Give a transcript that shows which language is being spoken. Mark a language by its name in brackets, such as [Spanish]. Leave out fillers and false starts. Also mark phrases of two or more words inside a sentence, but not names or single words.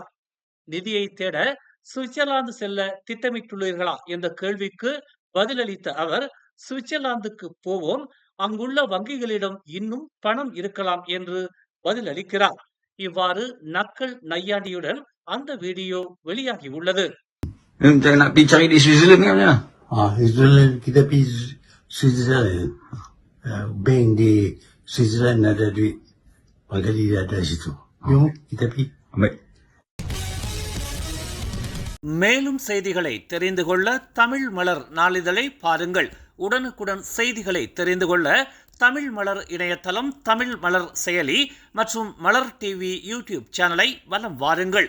[Tamil] நிதியை தேட சுவிட்சர்லாந்து செல்ல திட்டமிட்டுள்ளீர்களா என்ற கேள்விக்கு பதிலளித்த அவர், சுவிட்சர்லாந்துக்கு போவோம், அங்குள்ள வங்கிகளிடம் இன்னும் பணம் இருக்கலாம் என்று பதிலளிக்கிறார். இவ்வாறு நக்கல் நையாண்டியுடன் அந்த வீடியோ வெளியாகி உள்ளது. [Malay] Nak pergi cari di Switzerland kan ya? Switzerland, kita pergi Switzerland. Bank di Switzerland ada duit. Pagi dia ada situ. Jom kita pergi. Baik. [Tamil] மேலும் செய்திகளை தெரிந்து கொள்ள தமிழ் மலர் நாளிதழை பாருங்கள். உடனுக்குடன் செய்திகளை தெரிந்து கொள்ள தமிழ் மலர் இணையதளம், தமிழ் மலர் செயலி மற்றும் மலர் டிவி யூடியூப் சேனலை வலம் வாருங்கள்.